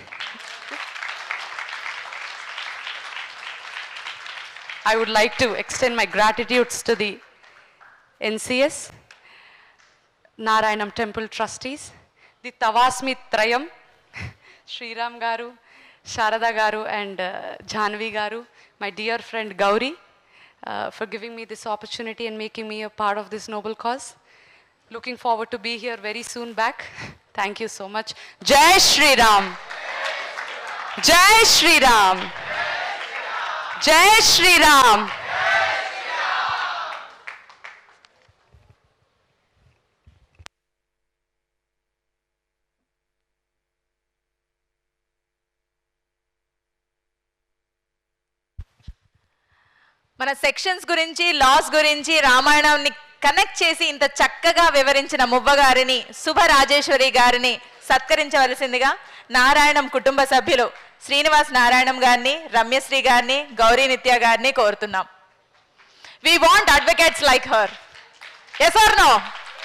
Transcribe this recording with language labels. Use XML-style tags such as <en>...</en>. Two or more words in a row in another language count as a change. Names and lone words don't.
<en>I would like to extend my gratitudes to the NCS, Narayanam Temple trustees, the Tavasmi Trayam, Sri Ram Garu, Sharada Garu and Janvi Garu, my dear friend Gauri, for giving me this opportunity and making me a part of this noble cause. Looking forward to be here very soon back. Thank you so much.</en> <hi>जय श्री राम। जय श्री राम. जय श्री राम.</hi> <te>మన సెక్షన్స్ గురించి, లాస్ గురించి, రామాయణాన్ని కనెక్ట్ చేసి ఇంత చక్కగా వివరించిన మువ్వ గారిని, శుభ రాజేశ్వరి గారిని సత్కరించవలసిందిగా నారాయణం కుటుంబ సభ్యులు శ్రీనివాస్ నారాయణం గారిని, రమ్యశ్రీ గారిని, గౌరీ నిత్య గారిని కోరుతున్నాం.</te> <en>We want advocates like her. Yes or no?</en>